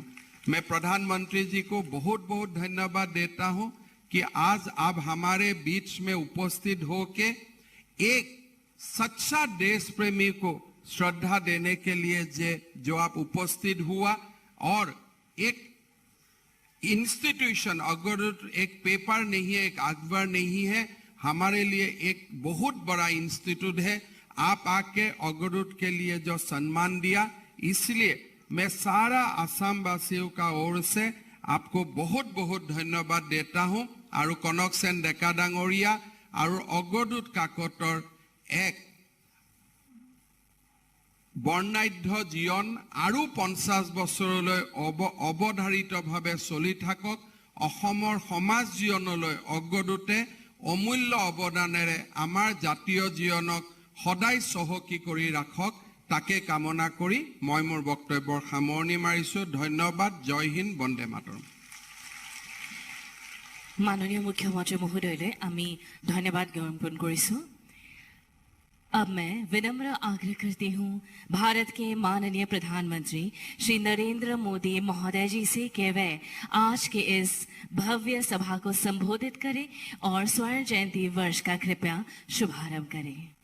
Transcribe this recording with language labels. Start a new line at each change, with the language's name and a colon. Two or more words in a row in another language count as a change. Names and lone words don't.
Hindi: मैं प्रधानमंत्री जी को बहुत बहुत धन्यवाद देता हूं कि आज आप हमारे बीच में उपस्थित होके एक सच्चा देश प्रेमी को श्रद्धा देने के लिए जो आप उपस्थित हुआ, और एक इंस्टीट्यूशन अग्रदूत एक पेपर नहीं है, एक अखबार नहीं है, हमारे लिए एक बहुत बड़ा इंस्टीट्यूट है। आप आके अग्रदूत के लिए जो सम्मान दिया, इसलिए मैं सारा आसाम वासियों का ओर से आपको बहुत बहुत धन्यवाद देता हूं।
Assamese: আৰু কনক সেন ডেকা ডাঙৰীয়া আৰু অগ্ৰদূত কাকতৰ এক বৰ্ণাঢ্য জীৱন আৰু 50 बছৰলৈ অৱধাৰিতভাৱে চলি থাকক। অসমৰ সমাজ জীৱনলৈ অগ্ৰদূতে অমূল্য অৱদানেৰে আমাৰ জাতীয় জীৱনক সদায় চহকী কৰি ৰাখক, তাকে কামনা কৰি মই মোৰ বক্তব্যৰ সামৰণি মাৰিছো। ধন্যবাদ। জয় হিন্দ, বন্দে মাতৰম। মাননীয় মুখ্যমন্ত্ৰী মহোদয় আমি ধন্যবাদ জ্ঞাপন কৰিছো।
Hindi: अब मैं विनम्र आग्रह करती हूँ भारत के माननीय प्रधानमंत्री श्री नरेंद्र मोदी महोदय जी से कि वे आज के इस भव्य सभा को संबोधित करें और स्वर्ण जयंती वर्ष का कृपया शुभारंभ करें।